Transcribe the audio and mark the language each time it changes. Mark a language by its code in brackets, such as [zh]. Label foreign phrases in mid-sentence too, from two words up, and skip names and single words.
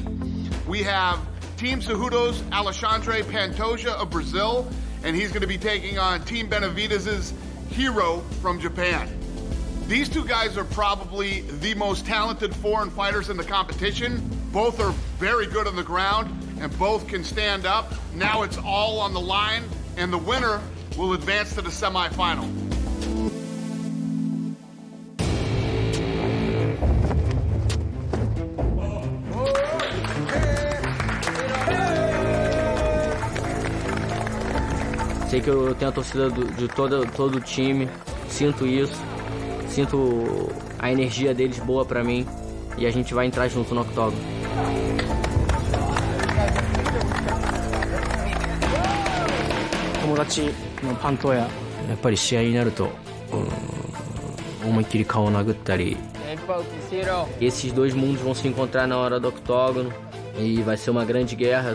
[en] We have Team Cejudo's Alexandre Pantoja of Brazil, and he's going to be taking on Team Benavidez' Hiro from Japan. These two guys are probably the most talented foreign fighters in the competition. Both are very good on the ground, and both can stand up. Now it's all on the line, and the winner will advance to the semifinal. [pt] Sei que eu tenho a torcida de todo o time, sinto isso, sinto a energia deles boa pra mim e a gente vai entrar junto no octógono. [ja] 友達のパントややっぱり試合になると思いっきり顔を殴ったり [pt] Esses dois mundos vão se encontrar na hora do octógono e vai ser uma grande guerra.